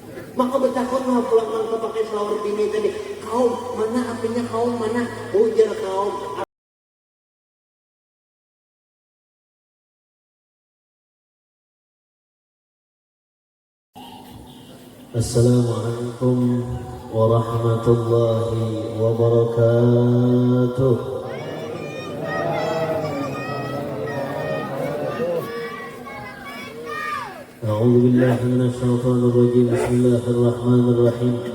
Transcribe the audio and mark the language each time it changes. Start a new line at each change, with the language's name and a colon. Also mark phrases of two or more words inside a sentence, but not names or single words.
Banjar: Maka betakon mah pulang mangka pakai selawar bini tadi. Kaum mana apinya kaum mana? Ujar kaum.
Arabic: السلام عليكم ورحمة الله وبركاته. أعوذ بالله من الشيطان الرجيم. بسم الله الرحمن الرحيم.